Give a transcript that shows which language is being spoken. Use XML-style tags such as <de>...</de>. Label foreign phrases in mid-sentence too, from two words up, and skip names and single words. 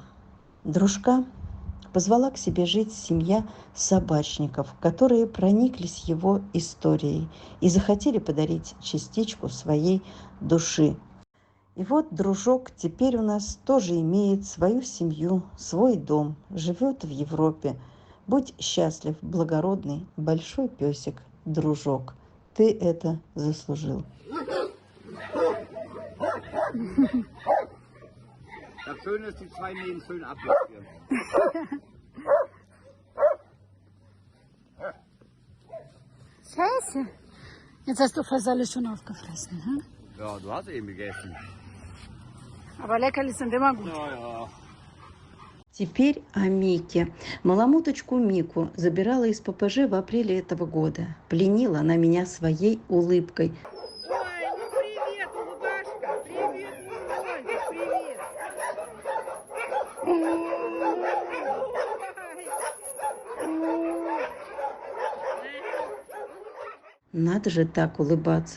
<ru>Дружка позвала к себе жить семья собачников, которые прониклись его историей и захотели подарить частичку своей души. И вот Дружок теперь у нас тоже имеет свою семью, свой дом, живет в Европе. Будь счастлив, благородный, большой песик, Дружок. Ты это заслужил.</ru> <de>Das Schöne ist, die 2 Mähen schön abmassieren. Scheiße. Jetzt hast du fast alles schon aufgefressen, hm? Ja, du hast eben gegessen. Aber leckerli sind immer gut. Ja, ja.</de> <ru>Теперь о Мике. Маламуточку Мику забирала из ППЖ в апреле этого года. Пленила она меня своей улыбкой. Ой, ну привет, улыбашка. Привет, Мирончик, привет. Надо же так улыбаться.</ru>